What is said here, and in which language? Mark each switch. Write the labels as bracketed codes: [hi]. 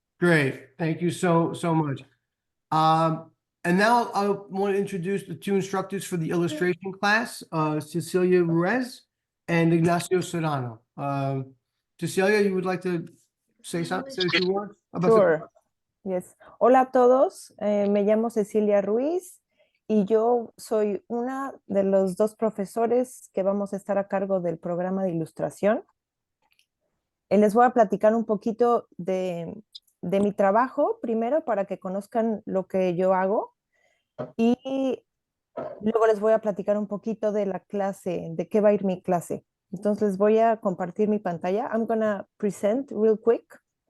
[en] Great. Thank you so much. And now I want to introduce the two instructors for the illustration class, Cecilia Ruiz and Ignacio Serrano. Cecilia, you would like to say something? Say a few words about Sure. Yes. [es] Hola a todos. Me llamo Cecilia Ruiz y yo soy una de los dos profesores que vamos a estar a cargo del programa de ilustración. Les voy a platicar un poquito de mi trabajo primero para que conozcan lo que yo hago y luego les voy a platicar un poquito de la clase, de qué va a ir mi clase. Entonces les voy a compartir mi pantalla. [en] I'm gonna present real quick.